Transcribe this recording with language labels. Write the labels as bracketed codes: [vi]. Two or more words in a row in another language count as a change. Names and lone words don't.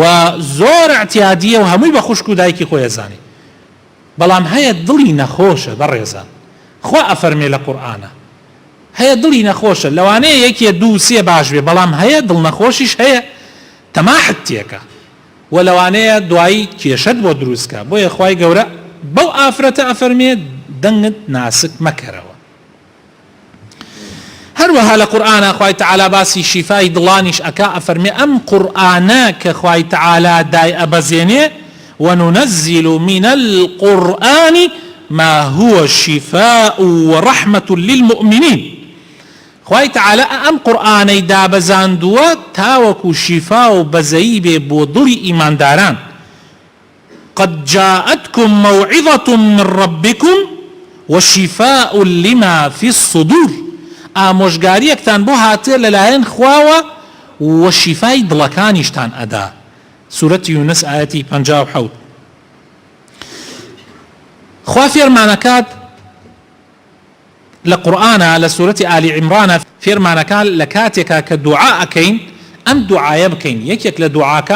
[ckb] زۆر اعتیادیە و هەمووی بە خوشک و دایکی خۆی ئەزانی بەڵام هەیە دڵی نەخۆشە بەڕێزان خوا ئەفەرمێ لە قورئانە هەیە دڵی نەخۆشە لەوانەیە یەکێ دوو سێ باش بێ بەڵام هەیە دڵ نەخۆشیش هەیە تەماحت تێکە و لەوانەیە دوایی کێشەت بۆ دروستکە بۆیە خوای گەورە بەو ئافرەتە ئەفەرمێ دەنگت ناسک مەکەرەوە هەروەها لە قورئانە خوای تەعالا باسی شیفای دڵانیش ئەکا ئەفەرمێ ئەم قورئانە کە خوای تەعالا دای ئەبەزێنێ [ar] وننزل من القرآن ما هو شفاء ورحمة للمؤمنين خوای [ckb] تەعالا ئەم قورئانەی دابەزاندووە تاوەکو شیفا و بەزەیی بێ بۆ دڵی ئیمانداران [ar] قد جاءتكم موعظة من ربكم وشفاء لما في الصدور [ckb] ئامۆژگاریەکتان بۆ هاتێ لەلایەن خواوە و شیفای دڵەکانیشتان ئەدا سوورەتی یونس ئایەتی 57 خوا فێرمانەکات لە قورئانە لە سوورەتی ئالی عیمرانە فێرمانەکان لە کاتێکا کە دوعا ئەکەین ئەم دوعایە بکەین یەکێک لە دوعاکان